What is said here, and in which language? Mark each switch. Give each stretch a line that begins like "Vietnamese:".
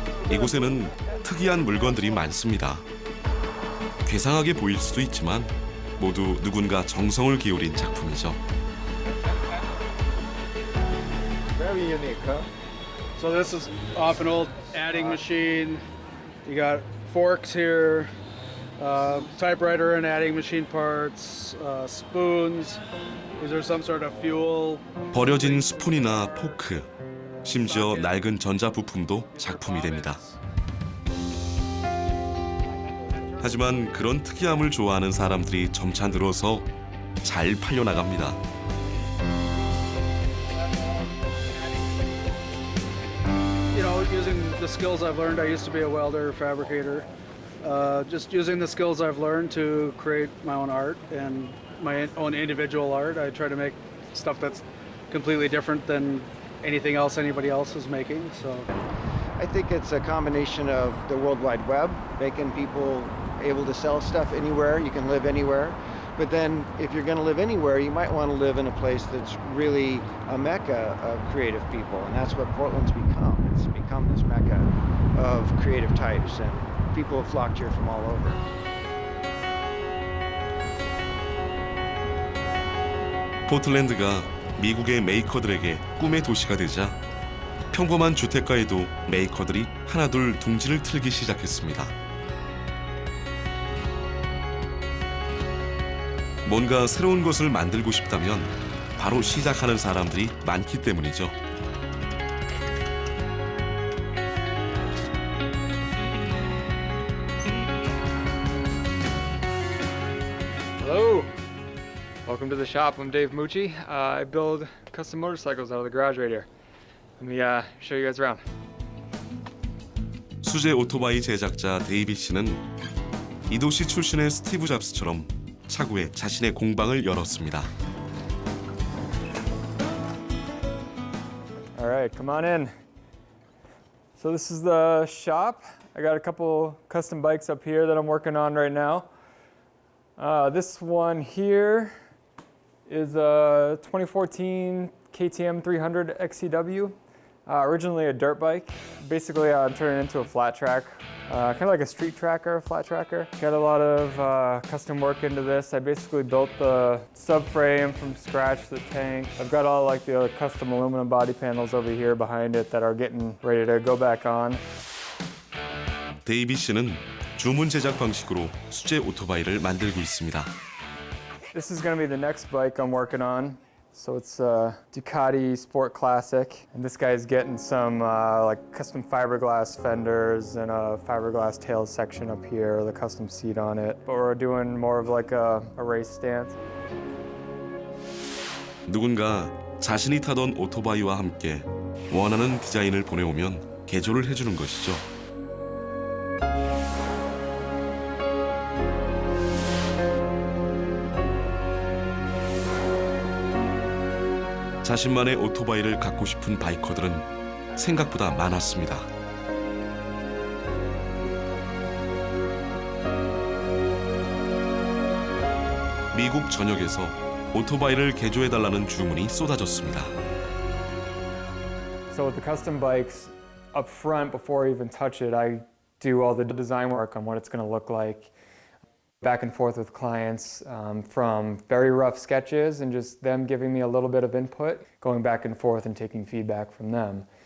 Korean: 이곳에는 특이한 물건들이 많습니다. 괴상하게 보일 수도 있지만 모두 누군가 정성을 기울인 작품이죠.
English: Very unique, huh? So this is off an old adding machine. You got forks here, typewriter and adding machine parts, spoons. These are some sort of fuel.
Korean: 버려진 스푼이나 포크, 심지어 낡은 전자 부품도 작품이 됩니다. 하지만 그런 특이함을 좋아하는 사람들이 점차 늘어서 잘 팔려나갑니다.
English: You know, using the skills I've learned, I used to be a welder, fabricator. Just using the skills I've learned to create my own art and my own individual art. I try to make stuff that's completely different than anything else anybody else is making. So I think it's a combination of the World Wide Web, making people able to sell stuff anywhere. You can live anywhere. But then if you're going to live anywhere, you might want to live in a place that's really a mecca of creative people. And that's what Portland's become. It's become this mecca of creative types, and people have flocked here from all over.
Korean: 포틀랜드가 미국의 메이커들에게 꿈의 도시가 되자 평범한 주택가에도 메이커들이 하나둘 둥지를 틀기 시작했습니다. 뭔가 새로운 것을 만들고 싶다면 바로 시작하는 사람들이 많기 때문이죠.
English: hello, welcome to the shop. I'm Dave Mucci. I build custom motorcycles out of the garage right here. Let me show you guys around.
Korean: 수제 오토바이 제작자 데이빗 씨는 이도시 출신의 스티브 잡스처럼 차구에 자신의 공방을 열었습니다.
English: All right, come on in. So this is the shop. I got a couple custom bikes up here that I'm working on right now. This one here is a 2014 KTM 300 XCW. Originally a dirt bike. Basically, I'm turning it into a flat track, kind of like a street tracker, flat tracker. Got a lot of custom work into this. I basically built the subframe from scratch, the tank. I've got all like the custom aluminum body panels over here behind it that are getting ready to go back on.
Korean: 데이빗 씨는 주문 제작 방식으로 수제 오토바이를 만들고 있습니다.
English: This is going to be the next bike I'm working on. So it's a Ducati Sport Classic, and this guy's getting some like custom fiberglass fenders and a fiberglass tail section up here, the custom seat on it. But we're doing more of like a race stance.
Korean: 누군가 자신이 타던 오토바이와 함께 원하는 디자인을 보내오면 개조를 해주는 것이죠. 자신만의 오토바이를 갖고 싶은 바이커들은 생각보다 많았습니다. 미국 전역에서 오토바이를 개조해달라는 주문이 쏟아졌습니다.
English: So with the custom bikes up front, before I even touch it, I do all the design work on what it's going to look like. Back and forth with clients, from very rough sketches and just them giving me a little bit of input, going back and forth and taking feedback from them.